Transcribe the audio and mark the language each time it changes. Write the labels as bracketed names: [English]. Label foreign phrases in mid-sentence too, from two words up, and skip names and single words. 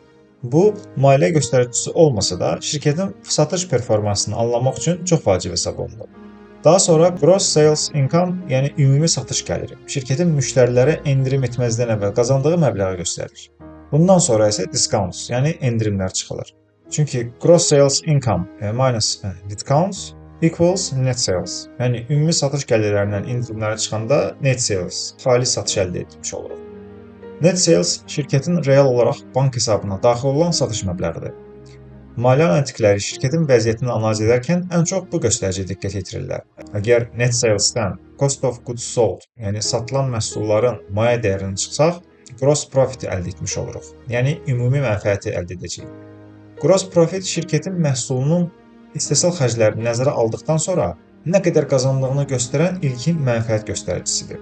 [Azerbaijani] Bu, maliyyə göstəricisi olmasa da, şirkətin satış performansını anlamaq üçün çox vacib hesab olunur. Daha sonra [English] Gross Sales Income, [Azerbaijani] yəni ümumi satış gəliri, şirkətin müştərilərə endirim etməzdən əvvəl qazandığı məbləği göstərir. Bundan sonra isə discounts, yəni endirimlər çıxılır. [English] Çünki Gross Sales Income minus discounts equals net sales. [Azerbaijani] Yəni ümumi satış gəlirlərindən endirimləri çıxanda [English] net sales, [Azerbaijani] xalis satış əldə etmiş oluruq. [English] Net sales [Azerbaijani] şirkətin real olaraq bank hesabına daxil olan satış məbləğidir. Maliyyə analitikləri şirkətin vəziyyətini analiz edərkən ən çox bu göstəriciyə diqqət yetirirlər. [English] Əgər net salesdən cost of goods sold, [Azerbaijani] yəni satılan məhsulların maya dəyərini çıxsaq, [English] gross profit [Azerbaijani] əldə etmiş oluruq. Yəni ümumi mənfəəti əldə edəcəyik. [English] Gross profit [Azerbaijani] şirkətin məhsulunun istehsal xərclərini nəzərə aldıqdan sonra nə qədər qazandığını göstərən ilkin mənfəət göstəricisidir.